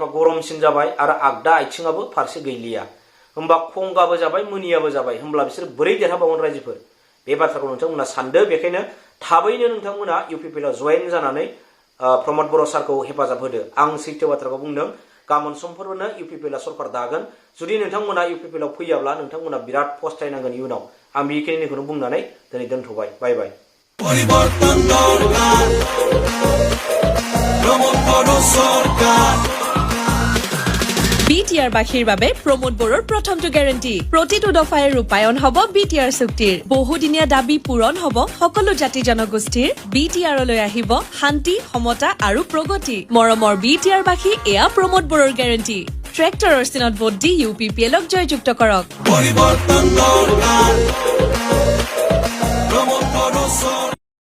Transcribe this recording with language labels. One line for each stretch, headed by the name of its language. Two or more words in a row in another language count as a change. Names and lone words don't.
Bodo: गरमसिन जाबाय आरो आगदा आथिङाबो फारसे गैलिया होमबा खंगाबो जाबाय मुनियाबो जाबाय होमब्ला बिसोर बोरै देरहाबावगोन रायजोफोर बे बाथ्राखौ नोंथांमोना सानदो बेखायनो थाबैनो नोंथांमोना UPPL आव जयेन जानानै प्रमद बर' सारखौ हेफाजाब होदो आं सैथो बाथ्राखौ बुंदों गाबोन समफोरनो UPPL आ सरकार दागोन जुदि नोंथांमोना UPPL आव फैयाब्ला नोंथांमोना बिराद फस्थायनांगोन इयुनाव आं बेखिनिखौनो बुंनानै दिनै दोनथ'
English: bye bye bye
Assamese: BTR বাসীৰ বাবে প্ৰমোদ বড়োৰ প্ৰথমটো গ্যাৰান্টি প্ৰতিটো দফাই ৰূপায়ণ হ'ব BTR চুক্তিৰ বহুদিনীয়া দাবী পূৰণ হ'ব সকলো জাতি জনগোষ্ঠীৰ BTR লৈ আহিব শান্তি সমতা আৰু প্ৰগতি মৰমৰ BTR বাসী এয়া প্ৰমোদ বড়োৰ গ্যাৰান্টি ট্ৰেক্টৰৰ চিনত ভোট দি UPPL ক জয়যুক্ত কৰক পৰিৱৰ্তন দৰকাৰ প্ৰমোদ বড়ো